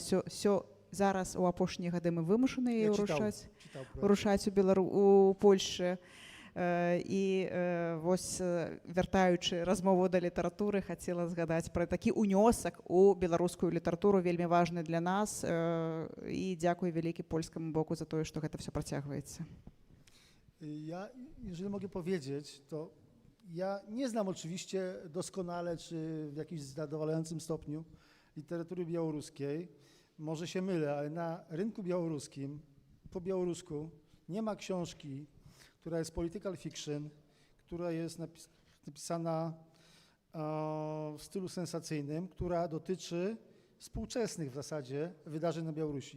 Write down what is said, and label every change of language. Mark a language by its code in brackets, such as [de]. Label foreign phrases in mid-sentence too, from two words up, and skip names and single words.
[be] Зараз у апошнія гады мы вымушаныя рушаць у Польшчы. І вось, вяртаючы размову да літаратуры, хацела згадаць пра такі ўнёсак у беларускую літаратуру, вельмі важны для нас. І дзякуй вялікі польскаму боку за тое, што гэта все працягваецца. [pl] Ja, jeżeli mogę powiedzieć, to ja nie znam oczywiście doskonale, czy w jakimś zadowalającym stopniu literatury białoruskiej. Może się mylę, ale na rynku białoruskim, po białorusku nie ma książki, która jest [en] political fiction, [pl] która jest napisana w stylu sensacyjnym, która dotyczy współczesnych w zasadzie wydarzeń na Białorusi.